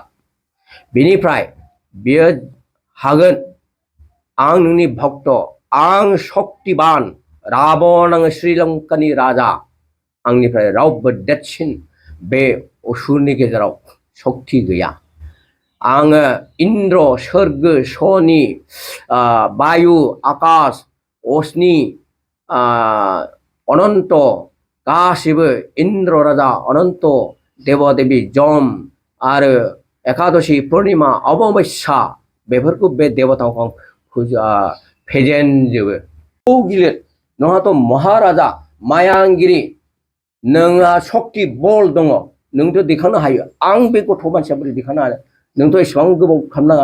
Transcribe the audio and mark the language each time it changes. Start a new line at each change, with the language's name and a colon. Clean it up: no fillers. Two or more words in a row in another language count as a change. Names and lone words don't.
Bodo: बिनिफ्राय बियो हागोन, आं नोंनि भक्त, आं शक्तिबान राबन, आङो श्रीलंकानि राजा, आंनिफ्राय रावबो देरसिन बे असुरनि गेजेराव शक्ति गैया। आङो इन्द्र सोर्ग सनि बायु आकाश अग्नि अनन्त गासिबो इन्द्र राजा अनन्त देव देवी जम आरो एकादशी पुर्णिमा अमाबस्या बेफोरखौ बे देवताखौ आं फेजेनजोबो। गिलिर नोंहाथ' महाराजा मायांगिरि, नोंहा शक्ति बल दङ, नोंथ' दैखांनो हायो। आं बे गथ' मानसिया बोरै दैखांनो हानो? नोंथ' एसेबां गोबाव खालामनाङा।